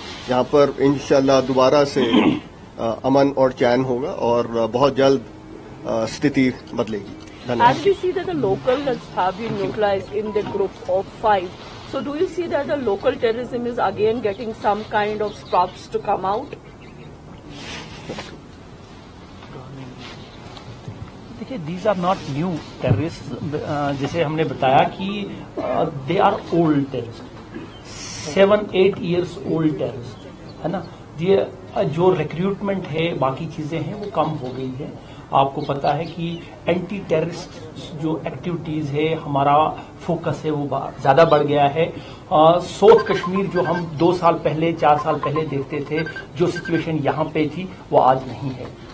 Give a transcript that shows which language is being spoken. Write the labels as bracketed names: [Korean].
[Hindi] यहाँ पर इंशाल्लाह दोबारा से अमन और चैन होगा और बहुत जल्द स्थिति बदलेगी. [English] As we see that the locals have been neutralized in the group of 5, so do you see that the local terrorism is again getting some kind of stops to come out? देखिए, these are not new terrorists. [Hindi] जैसे हमने बताया कि [English] they are old terrorists, 7-8 years old terrorists, है ना. [Hindi] ये जो recruitment है, बाकी चीजें हैं, वो कम हो गई है. आपको पता है कि एंटी टेररिस्ट जो एक्टिविटीज है, हमारा फोकस है, वो ज्यादा बढ़ गया है. साउथ कश्मीर जो हम 2 साल पहले 4 साल पहले देखते थे, जो सिचुएशन यहाँ पे थी, वो आज नहीं है.